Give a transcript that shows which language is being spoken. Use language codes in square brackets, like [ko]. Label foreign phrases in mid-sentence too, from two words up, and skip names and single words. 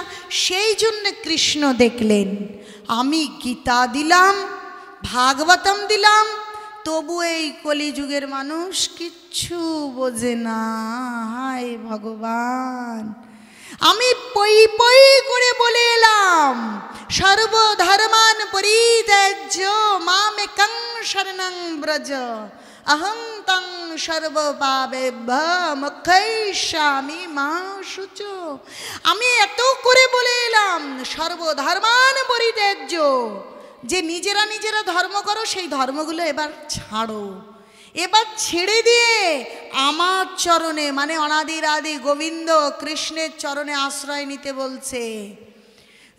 [bn] সেই জন্য কৃষ্ণ দেখলেন আমি গীতা দিলাম, ভাগবতম দিলাম, তবু এই কলিযুগের মানুষ কিচ্ছু বোঝে না। হায় ভগবান, আমি পই পই করে বলে এলাম [sa] সর্বধর্মান পরিত্যাজ্য মামেকং শরণং ব্রজ अहं तं सर्वपापेभ्यो मोक्षयिष्यामि मा शुचो। [bn] আমি এত করে বলে এলাম [sa] সর্বধর্মান পরিত্যাজ্য, [bn] যে নিজেরা নিজেরা ধর্ম করো সেই ধর্মগুলো এবার ছাড়ো, এবার ছেড়ে দিয়ে আমার চরণে মানে অনাদির আদি গোবিন্দ কৃষ্ণের চরণে আশ্রয় নিতে বলছে।